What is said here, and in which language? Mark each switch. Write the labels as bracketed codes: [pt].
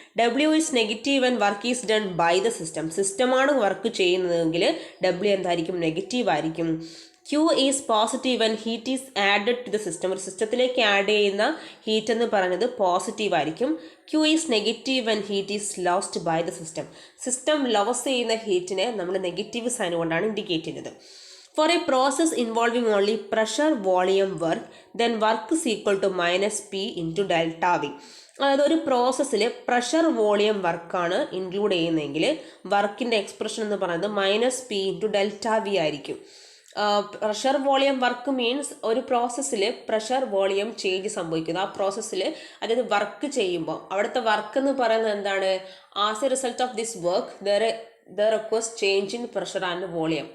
[en] W is negative when work is done by the system. [ml] സിസ്റ്റമാണ് work ചെയ്യുന്നതെങ്കിൽ W എന്തായിരിക്കും, negative ആയിരിക്കും. [en] Q is positive when heat is added to the system. [ml] ഒരു സിസ്റ്റത്തിലേക്ക് add ചെയ്യുന്ന heat എന്ന് പറയുന്നത് പോസിറ്റീവ് ആയിരിക്കും. [en] Q is negative when heat is lost by the system. [ml] System loss ചെയ്യുന്ന ഹീറ്റിനെ നമ്മൾ നെഗറ്റീവ് സൈൻ കൊണ്ടാണ് ഇൻഡിക്കേറ്റ് ചെയ്യുന്നത്. [en] For a process involving only pressure volume work, then work is equal to minus P into delta V. [ml] അതായത് ഒരു പ്രോസസ്സിൽ pressure volume വർക്കാണ് include ചെയ്യുന്നതെങ്കിൽ വർക്കിൻ്റെ എക്സ്പ്രഷൻ എന്ന് പറയുന്നത് minus P into delta V ആയിരിക്കും. പ്രഷർ വോളിയം വർക്ക് മീൻസ് ഒരു പ്രോസസ്സിൽ പ്രഷർ വോളിയം ചേഞ്ച് സംഭവിക്കുന്നത്. ആ പ്രോസസ്സിൽ അതായത് വർക്ക് ചെയ്യുമ്പോൾ അവിടുത്തെ വർക്ക് എന്ന് പറയുന്നത് എന്താണ്, [en] As a result of this work there request change in pressure and volume.